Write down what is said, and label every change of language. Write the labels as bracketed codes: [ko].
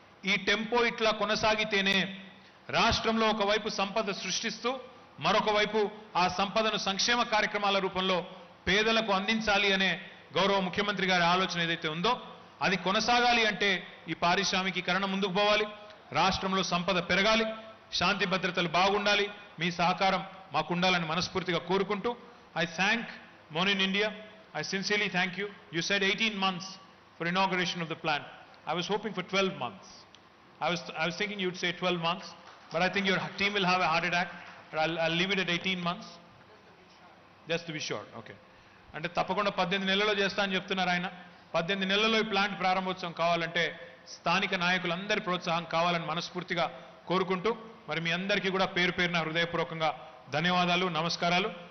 [te] ఈ టెంపో ఇట్లా కొనసాగితేనే రాష్ట్రంలో ఒకవైపు సంపద సృష్టిస్తూ మరొక వైపు ఆ సంపదను సంక్షేమ కార్యక్రమాల రూపంలో పేదలకు అందించాలి అనే గౌరవ ముఖ్యమంత్రి గారి ఆలోచన ఏదైతే ఉందో అది కొనసాగాలి అంటే ఈ పారిశ్రామికీకరణ ముందుకు పోవాలి, రాష్ట్రంలో సంపద పెరగాలి, శాంతి భద్రతలు బాగుండాలి. మీ సహకారం మాకు ఉండాలని మనస్ఫూర్తిగా కోరుకుంటూ [en] I thank Mon in India. I sincerely thank you. You said 18 months for inauguration of the plant. I was hoping for 12 months. I was thinking you'd say 12 months, but I think your team will have a heart attack. But I'll leave it at 18 months. Just to be sure. Okay. [te] అంటే తప్పకుండా 18 నెలల్లో చేస్తా అని చెప్తున్నారు ఆయన. 18 నెలల్లో ఈ plant ప్రారంభోత్సవం కావాలంటే స్థానిక నాయకులందరి ప్రోత్సాహం కావాలని మనస్ఫూర్తిగా కోరుకుంటూ మరి మీ అందరికీ కూడా పేరు పేరున హృదయపూర్వకంగా ధన్యవాదాలు, నమస్కారాలు.